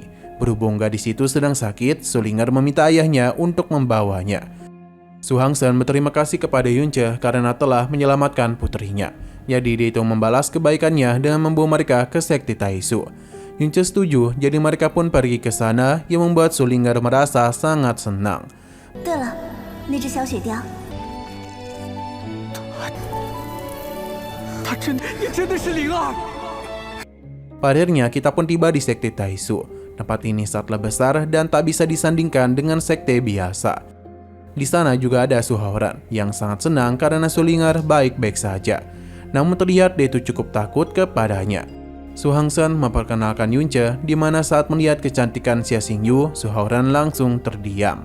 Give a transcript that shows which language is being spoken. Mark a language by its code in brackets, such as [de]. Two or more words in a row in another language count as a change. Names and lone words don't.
[id] Berhubung gadis itu sedang sakit, Sulinger meminta ayahnya untuk membawanya. Su Hangsen berterima kasih kepada Yunce karena telah menyelamatkan putrinya. Jadi dia itu membalas kebaikannya dengan membawa mereka ke sekte Taisu. Yunce setuju, jadi mereka pun pergi ke sana yang membuat Sulinger merasa sangat senang. [zh] 对了，那只小雪貂，他真的是灵儿。 [id] Pada akhirnya kita pun tiba di sekte Taisu. Tempat ini sangatlah besar dan tak bisa disandingkan dengan sekte biasa. Di sana juga ada Su Haoran yang sangat senang karena Sulinger baik-baik saja. Namun terlihat dia itu cukup takut kepadanya. Su Hangsen memperkenalkan Yunce, di mana saat melihat kecantikan Xia Xingyu, Su Haoran langsung terdiam.